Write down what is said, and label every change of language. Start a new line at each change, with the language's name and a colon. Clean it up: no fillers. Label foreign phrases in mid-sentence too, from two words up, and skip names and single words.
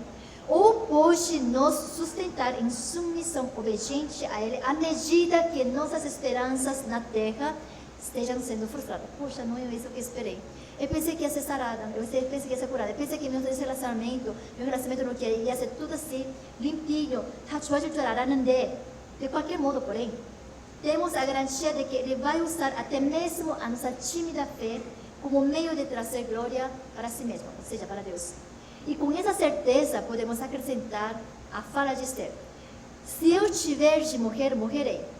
Portuguese: Ou pode nos sustentar em submissão obediente a Ele, à medida que nossas esperanças na terra estejam sendo frustradas. Puxa, não é isso que esperei. Eu pensei que ia ser sarada, eu pensei que ia ser curada, eu pensei que meu relacionamento não ia ser tudo assim, limpinho,
Korean: 다 좋아질 줄 알았는데,
Portuguese: de qualquer modo, porém, temos a garantia de que Ele vai usar até mesmo a nossa tímida fé como meio de trazer glória para si mesmo, ou seja, para Deus. E com essa certeza podemos acrescentar a fala de Esther: se eu tiver de morrer, morrerei.